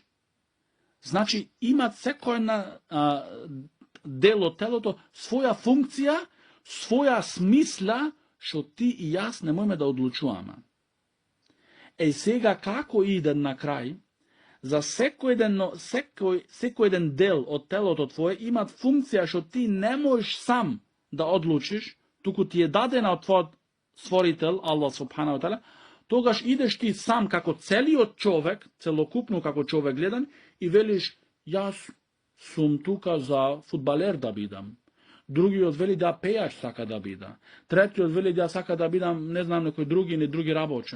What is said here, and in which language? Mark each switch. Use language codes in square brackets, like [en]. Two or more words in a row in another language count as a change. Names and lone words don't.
[mk] Значи, имат секој на дело телото своја функција, своја смисла, што ти и јас не можеме да одлучуваме. Сега како иде на крај, за секој еден дел од телото твое имат функција што ти не можеш сам да одлучиш, туку ти е дадена од твојот створител, [ar] الله سبحانه وتعالى, [mk] тогаш идеш ти сам како целиот човек, целокупно како човек гледан, и велиш, јас сум тука за фудбалер да бидам. Другиот вели да пејач сака да бида. Третиот вели да сака да бидам, не знам, некој други работа.